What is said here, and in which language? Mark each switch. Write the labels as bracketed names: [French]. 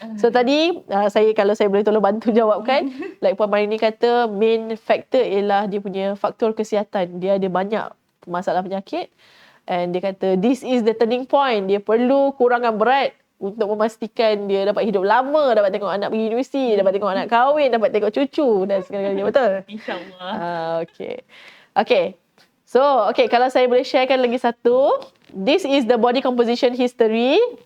[Malay] So tadi, kalau saya boleh tolong bantu jawabkan. Like Puan Marini kata, main factor ialah dia punya faktor kesihatan. Dia ada banyak masalah penyakit. [English] And [Malay] dia kata, [English] this is the turning point. [Malay] Dia perlu kurangkan berat untuk memastikan dia dapat hidup lama, dapat tengok anak pergi universiti, dapat tengok anak kahwin, dapat tengok cucu dan segala-galanya. Betul? InsyaAllah. Okay. So, okay, kalau saya boleh sharekan lagi satu. [English] This is the body composition history.